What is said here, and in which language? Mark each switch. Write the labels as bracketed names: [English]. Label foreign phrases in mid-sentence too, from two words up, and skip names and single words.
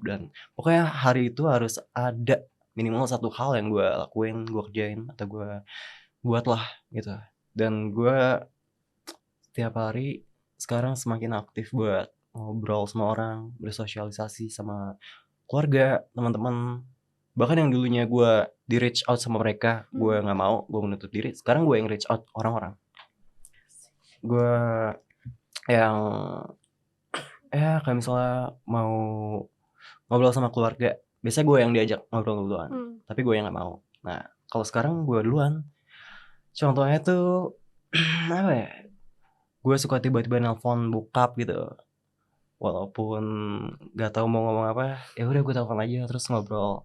[Indonesian] Dan pokoknya hari itu harus ada minimal satu hal yang gue lakuin, gue kerjain atau gue buat lah gitu. Dan gue setiap hari sekarang semakin aktif buat ngobrol sama orang, bersosialisasi sama keluarga, teman-teman. Bahkan yang dulunya gue di [English] reach out [Indonesian] sama mereka, gue gak mau, gue menutup diri. Sekarang gue yang [English] reach out [Indonesian] orang-orang. Gue yang kayak misalnya mau ngobrol sama keluarga, biasanya gue yang diajak ngobrol duluan, tapi gue yang gak mau. Nah kalau sekarang gue duluan. Contohnya tuh apa ya, gue suka tiba-tiba nelpon bokap gitu, walaupun nggak tahu mau ngomong apa, ya udah gue telepon aja terus ngobrol.